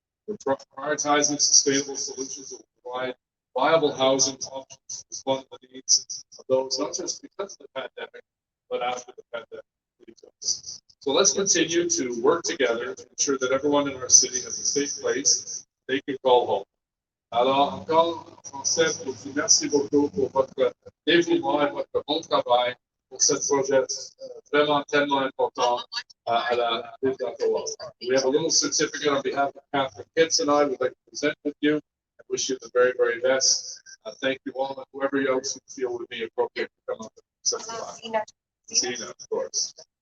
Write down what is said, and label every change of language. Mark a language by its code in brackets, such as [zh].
[en] We're prioritizing sustainable solutions that will provide viable housing options to respond to the needs of those, not just because of the pandemic, but after the pandemic leaves. So let's continue to work together to ensure that everyone in our city has a safe place they can call home. [fr] Alors, encore en français, je vous remercie beaucoup pour votre dévouement et votre bon travail pour ce projet vraiment tellement important à la ville d'Ottawa. [en] We have a little certificate on behalf of Catherine Kitts and I would like to present with you. I wish you the very, very best. Thank you all, and whoever else you feel would be appropriate to come up and say goodbye. Zina, of course.